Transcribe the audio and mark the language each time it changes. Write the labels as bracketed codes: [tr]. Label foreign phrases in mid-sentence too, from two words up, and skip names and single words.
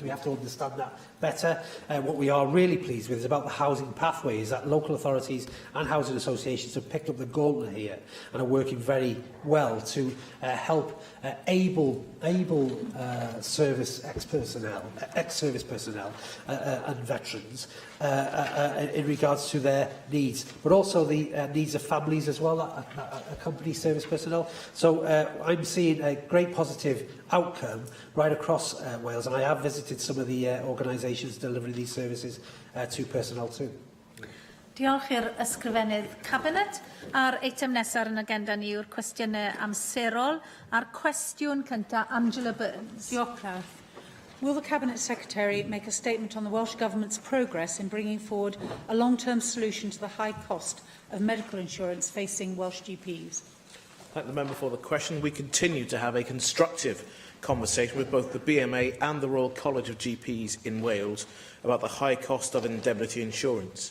[en] We have to understand that better. What we are really pleased with is about the housing pathway, is that local authorities and housing associations have picked up the gauntlet here and are working very well to help able service ex-service personnel and veterans in regards to their needs, but also the needs of families as well that accompany service personnel. So I'm seeing a great positive outcome right across Wales, and I have visited some of the organisations delivering these services to personnel too. [cy] Diolch i'r ysgrifennydd Cabinet. A'r eitem nesaf yn agenda ni yw'r cwestiynau amserol. A'r cwestiwn cyntaf, Angela Burns. Diolch, Clare. [en] Will the Cabinet Secretary make a statement on the Welsh Government's progress in bringing forward a long-term solution to the high cost of medical insurance facing Welsh GPs? Thank the member for the question. We continue to have a constructive conversation with both the BMA and the Royal College of GPs in Wales about the high cost of indemnity insurance.